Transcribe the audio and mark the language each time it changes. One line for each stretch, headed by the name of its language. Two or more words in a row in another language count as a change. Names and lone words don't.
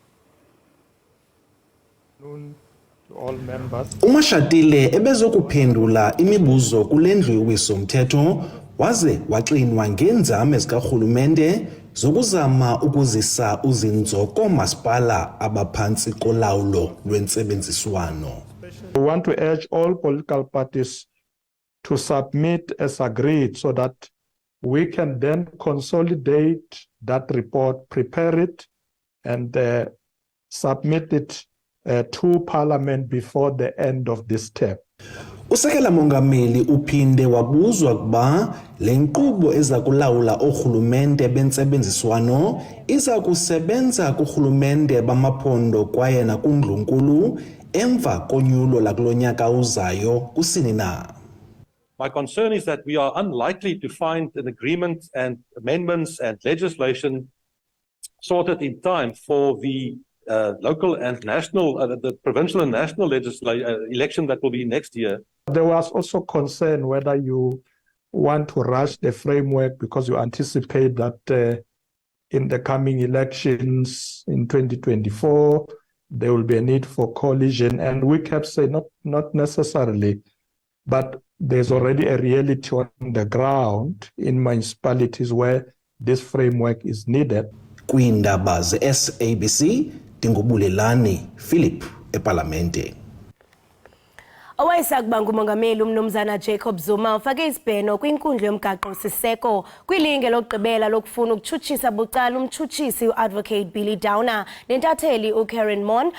Xhosa: uMashatile ebezokuphendula imibuzo kule ndlu yowiso-mthetho waze waxinwa ngeenzame zikarhulumente zokuzama ukuzisa uzinzo koomasipala abaphantsi kolawulo lwentsebenziswano.
English: We want to urge all political parties to submit as agreed so that we can then consolidate that report, prepare it and submit it to Parliament before the end of this term.
Xhosa: Usekela mongameli uphinde wabuzwa kuba le nkqubo eza kulawula orhulumente bentsebenziswano iza kusebenza kurhulumente bamaphondo kwaye nakundlunkulu emva konyulo lakulo nyaka uzayo kusini na.
English: My concern is that we are unlikely to find an agreement and amendments and legislation sorted in time for the local and national, the provincial and national election that will be next year. There was also concern whether you want to rush the framework because you anticipate that in the coming elections in 2024, there will be a need for coalition. And we kept saying not necessarily, but there's already a reality on the ground in municipalities where this framework is needed.
Xhosa: Iindaba SABC Dingobulelani Philip eParlamente. Owayesakuba ngumongameli umnumzana Jacob Zuma ufake isibheno kwinkundla yomgaqo-siseko kwilinge lokugqibela lokufuna ukutshutshisa bucala umtshutshisi uadvocate Billy Downer nentatheli uKaren Mon.